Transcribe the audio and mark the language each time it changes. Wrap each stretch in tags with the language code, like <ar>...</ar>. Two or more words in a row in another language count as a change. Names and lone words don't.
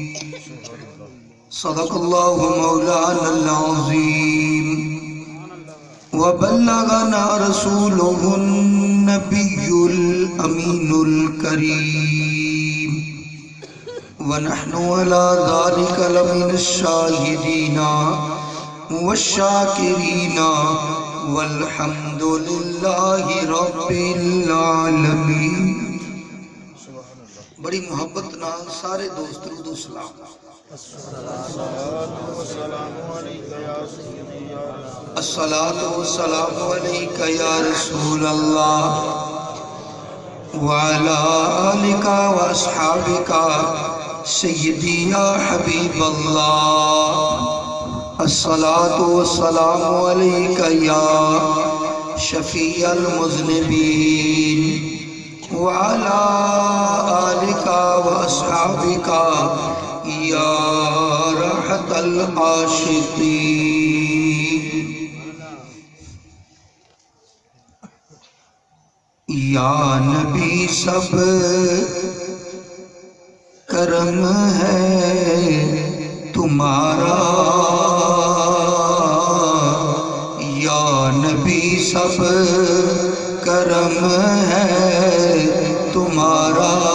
<ar>صدق الله مولانا العظيم وبلغنا رسوله النبي الأمين الكريم ونحن على ذلك لمن الشاهدين والشاكرين والحمد لله رب العالمين.</ar> <pa>بڑی محبت نال سارے دوست درود و سلام.</pa> <ar>الصلاة والسلام عليك يا رسول الله وعلى آلك وأصحابك سيدي يا حبيب الله. الصلاة والسلام عليك يا شفيع المذنبين وعلى آلك وأصحابك يا راحة العاشقين.</ar> <ur>یا نبی سب کرم ہے تمہارا، یا نبی سب کرم ہے تمہارا.</ur>